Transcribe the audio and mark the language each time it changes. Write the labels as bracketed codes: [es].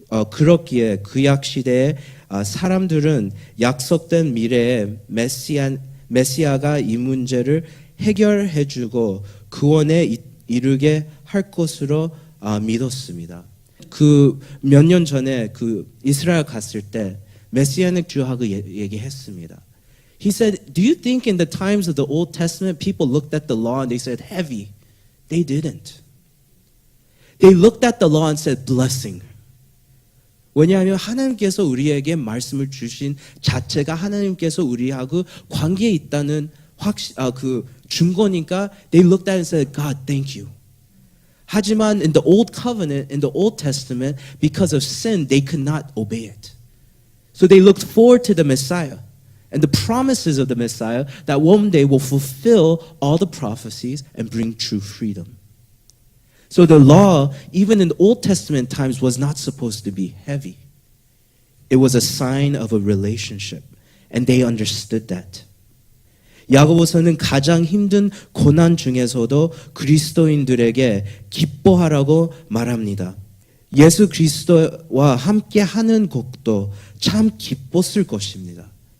[ko] 그렇기에 구약 시대의 사람들은 약속된 미래에 메시아가 이 문제를 해결해주고 구원에 이르게 할 것으로 믿었습니다. 그 몇 년 전에 그 이스라엘 갔을 때 메시아닉 주하고 얘기했습니다. [en] He said, "Do you think in the times of the Old Testament people looked at the law and they said heavy? They didn't. They looked at the law and said blessing." [ko] 왜냐하면 하나님께서 우리에게 말씀을 주신 자체가 하나님께서 우리하고 관계에 있다는 그 증거니까 [en] they looked at it and said, God, thank you. [ko] 하지만 [en] in the Old Covenant, in the Old Testament, because of sin, they could not obey it. So they looked forward to the Messiah and the promises of the Messiah that one day will fulfill all the prophecies and bring true freedom. So the law, even in the Old Testament times, was not supposed to be heavy. It was a sign of a relationship, and they understood that. [ko] 야고보서는 가장 힘든 고난 중에서도 그리스도인들에게 기뻐하라고 말합니다. 예수 그리스도와 함께 하는 것도 참 기뻤을 것입니다.